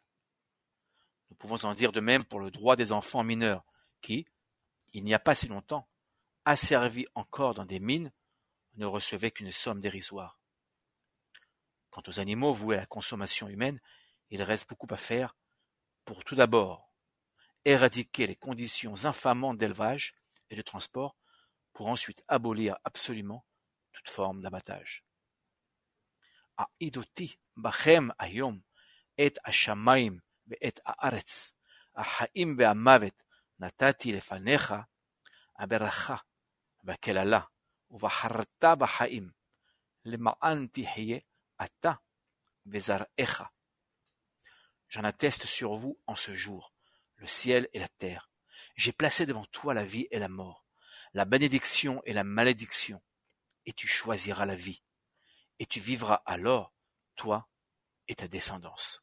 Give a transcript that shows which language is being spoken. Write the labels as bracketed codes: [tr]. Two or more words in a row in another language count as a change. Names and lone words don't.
[fr] Nous pouvons en dire de même pour le droit des enfants mineurs, qui, il n'y a pas si longtemps, asservis encore dans des mines, ne recevaient qu'une somme dérisoire. Quant aux animaux voués à la consommation humaine, il reste beaucoup à faire pour tout d'abord éradiquer les conditions infamantes d'élevage et de transport, pour ensuite abolir absolument toute forme d'abattage. [he] העידותי בכם היום את השמיים ואת הארץ, החיים והמוות נתתי לפניך, הברכה והקללה, ובחרת בחיים, למען תחיה אתה וזרעך. [fr] J'en atteste sur vous en ce jour, le ciel et la terre. J'ai placé devant toi la vie et la mort, la bénédiction et la malédiction, et tu choisiras la vie, et tu vivras alors, toi et ta descendance.